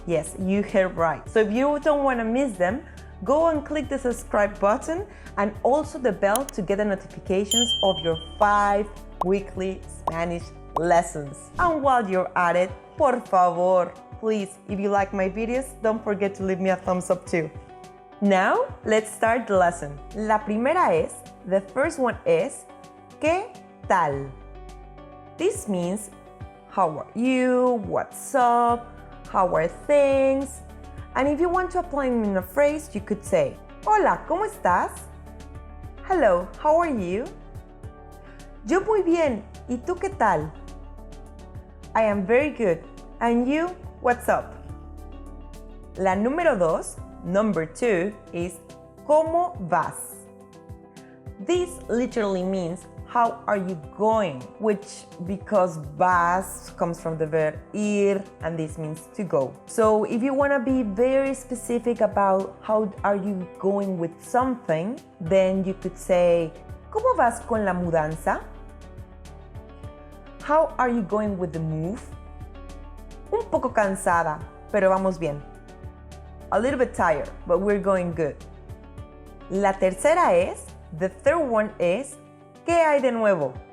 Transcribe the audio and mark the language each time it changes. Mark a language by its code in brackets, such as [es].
[en] Yes, you heard right. So if you don't want to miss them, go and click the subscribe button and also the bell to get the notifications of your 5 weekly Spanish lessons. And while you're at it, [es] por favor, [en] please, if you like my videos, don't forget to leave me a thumbs up too. Now, let's start the lesson. [es] La primera es, [en] the first one is, [es] ¿qué tal? [en] This means, how are you? What's up? How are things? And if you want to apply them in a phrase, you could say, [es] Hola, ¿cómo estás? [en] Hello, how are you? [es] Yo muy bien, ¿y tú qué tal? [en] I am very good. And you, what's up? [es] La número 2, [en] number 2, is [es] ¿cómo vas? [en] This literally means how are you going, which because vas comes from the verb ir and this means to go. So if you want to be very specific about how are you going with something, then you could say [es] ¿cómo vas con la mudanza? [en] How are you going with the move? [es] Un poco cansada, pero vamos bien. [en] A little bit tired, but we're going good. [es] La tercera es, [en] the third one is, [es] ¿qué hay de nuevo?